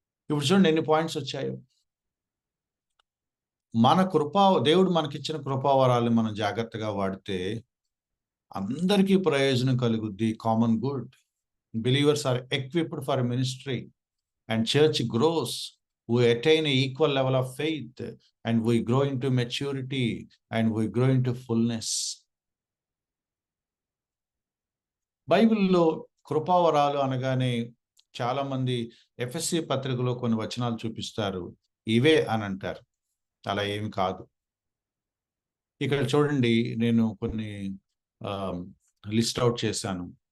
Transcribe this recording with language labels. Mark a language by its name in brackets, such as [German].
[Telugu] ఇప్పుడు చూడండి ఎన్ని పాయింట్స్ వచ్చాయో. మన దేవుడు మనకిచ్చిన కృపావరాలు మనం జాగ్రత్తగా వాడితే అందరికీ ప్రయోజనం కలుగుద్ది. [English] Common good. Believers are equipped for ministry and church grows. We attain an equal level of faith and we grow into maturity and we grow into fullness. [Telugu] బైబిల్లో కృపావరాలు అనగానే చాలా మంది ఎఫెసీ పత్రికలో కొన్ని వచనాలు చూపిస్తారు, ఇవే అని అంటారు. అలా ఏమి కాదు. ఇక్కడ చూడండి, నేను కొన్ని లిస్ట్ అవుట్ చేశాను.